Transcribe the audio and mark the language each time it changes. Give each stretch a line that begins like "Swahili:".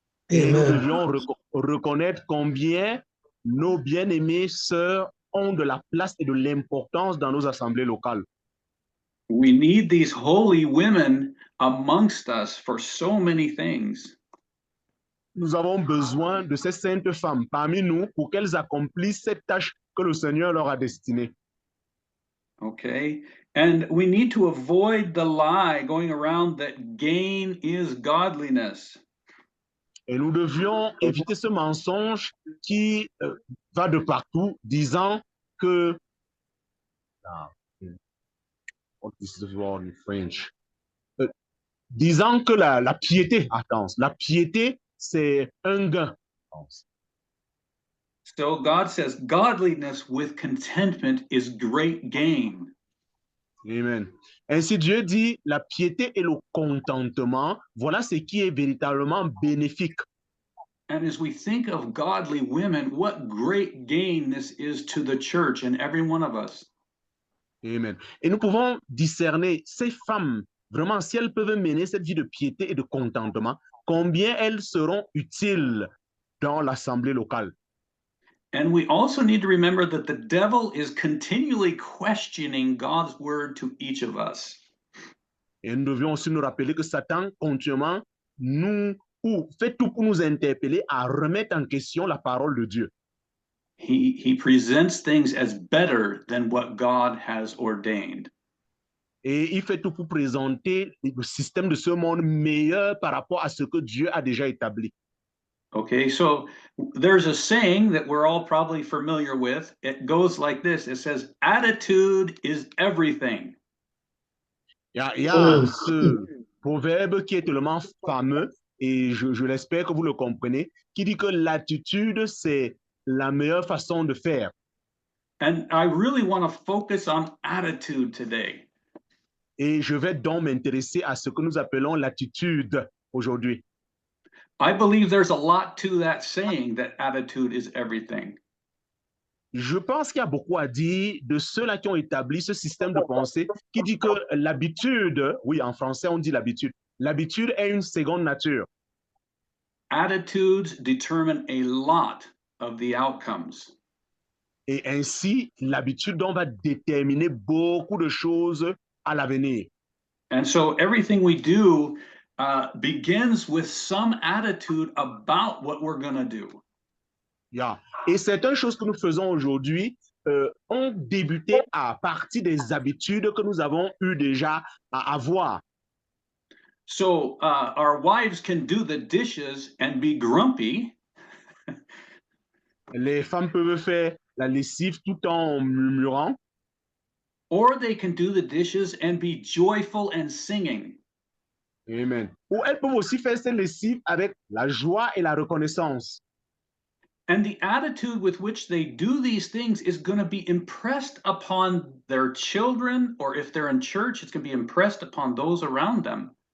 French: Et nous devions reconnaître combien nos bien-aimées sœurs ont de la place et de l'importance dans nos assemblées locales.
English: We need these holy women amongst us for so many things.
French: Nous avons besoin de ces saintes femmes parmi nous pour qu'elles accomplissent cette tâche que le Seigneur leur a destinée.
English: Okay, and we need to avoid the lie going around that gain is godliness.
French: Et nous devions éviter ce mensonge qui va de partout, disant que
English: what is the word in French?
French: Disant que la piété, la piété, c'est un gain.
English: So God says, godliness with contentment is great gain. Amen.
French: Ainsi Dieu dit, la piété et le contentement, voilà ce qui est véritablement bénéfique.
English: And as we think of godly women, what great gain this is to the church and every one of us. Amen.
French: Et nous pouvons discerner ces femmes, vraiment, si elles peuvent mener cette vie de piété et de contentement, combien elles seront utiles dans l'assemblée locale.
English: And we also need to remember that the devil is continually questioning God's word to each of us.
French: Et nous devions aussi nous rappeler que Satan continuellement fait tout pour nous interpeller à remettre en question la parole de Dieu.
English: He presents things as better than what God has ordained.
French: Et il fait tout pour présenter le système de ce monde meilleur par rapport à ce que Dieu a déjà établi.
English: Okay, so there's a saying that we're all probably familiar with. It goes like this. It says, attitude is everything.
French: Il y a ce proverbe qui est tellement fameux, et je l'espère que vous le comprenez, qui dit que l'attitude, c'est la meilleure façon de faire.
English: And I really want to focus on attitude today.
French: Et je vais donc m'intéresser à ce que nous appelons l'attitude aujourd'hui.
English: I believe there's a lot to that saying that attitude is everything.
French: Je pense qu'il y a beaucoup à dire de ceux-là qui ont établi ce système de pensée qui dit que l'habitude, oui, en français on dit l'habitude est une seconde nature.
English: Attitudes determine a lot of the outcomes.
French: Et ainsi, l'habitude donc va déterminer beaucoup de choses à l'avenir.
English: And so everything we do begins with some attitude about what we're going to do. Yeah.
French: Et certaines choses que nous faisons aujourd'hui ont débuté à partir des habitudes que nous avons eu déjà à avoir.
English: So our wives can do the dishes and be grumpy.
French: Les femmes peuvent faire la lessive tout en murmurant.
English: Or they can do the dishes and be joyful and singing. Amen.
French: Ou elles peuvent aussi faire cette lessive avec la joie et la reconnaissance.
English: And the attitude with which they do these things is going to be impressed upon their children, or if they're in church, it's going to be impressed upon those around them.